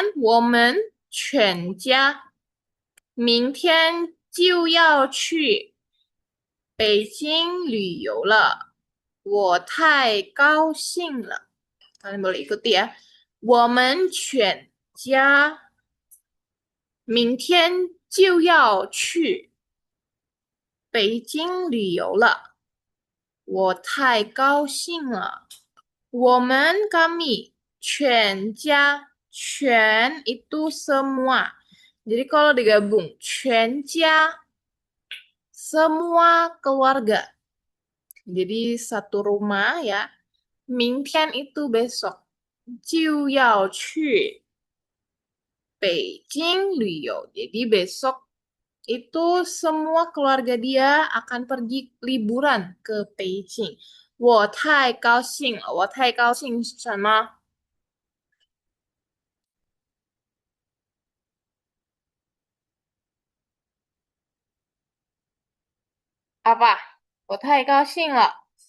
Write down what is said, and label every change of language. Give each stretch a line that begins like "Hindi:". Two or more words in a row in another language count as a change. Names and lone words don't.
Chinese: 我们全家明天就要去北京旅游了，我太高兴了.
Indonesian: Kalian boleh ikuti ya.
Chinese: 我们全家明天就要去北京旅游了，我太高兴了.
Indonesian: 我们 kami
Chinese: 全家 全
Indonesian: itu semua. Jadi kalau digabung 全家 semua keluarga. Jadi satu rumah ya. 明天 itu besok.
Chinese: 就要去北京旅游.
Indonesian: Jadi besok itu semua keluarga dia akan pergi liburan ke Beijing.
Chinese: 我太高兴了，我太高兴是什么？
Indonesian: Apa?
Chinese: 我太高兴了。